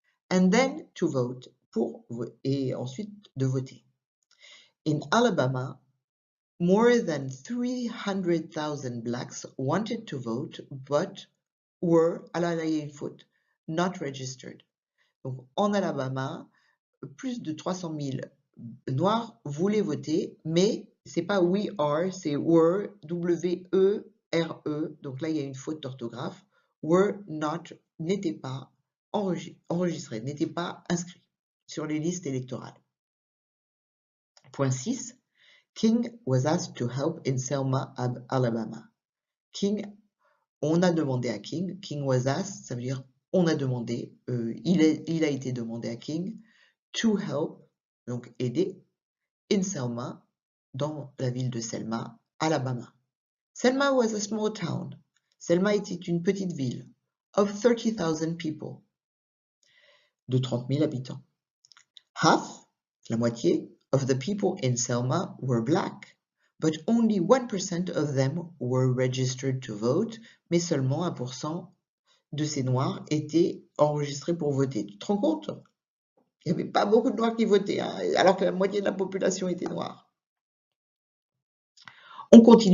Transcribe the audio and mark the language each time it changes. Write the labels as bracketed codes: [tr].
[en] And then to vote, [fr] et ensuite de voter. [en] In Alabama, more than 300,000 blacks wanted to vote, but were, not registered. [fr] Donc en Alabama, plus de 300 000 Noirs voulaient voter, mais c'est pas [en] we are, [fr] c'est were, W-E-R-E, donc là il y a une faute d'orthographe, [en] were not, [fr] n'étaient pas enregistrés, n'étaient pas inscrits sur les listes électorales. Point 6. [en] King was asked to help in Selma, Alabama. [fr] King, on a demandé à King, [en] King was asked, [fr] ça veut dire on a demandé, il a été demandé à King, [en] to help, [fr] donc aider, in Selma, dans la ville de Selma, Alabama. [en] Selma was a small town. [fr] Selma était une petite ville, [en] of 30,000 people, [fr] de 30 000 habitants. [en] Half, [fr] la moitié, [en] of the people in Selma were black, but only 1% of them were registered to vote, [fr] mais seulement 1% de ces noirs étaient enregistrés pour voter. Tu te rends compte? Il n'y avait pas beaucoup de noirs qui votaient, hein, alors que la moitié de la population était noire. On continue.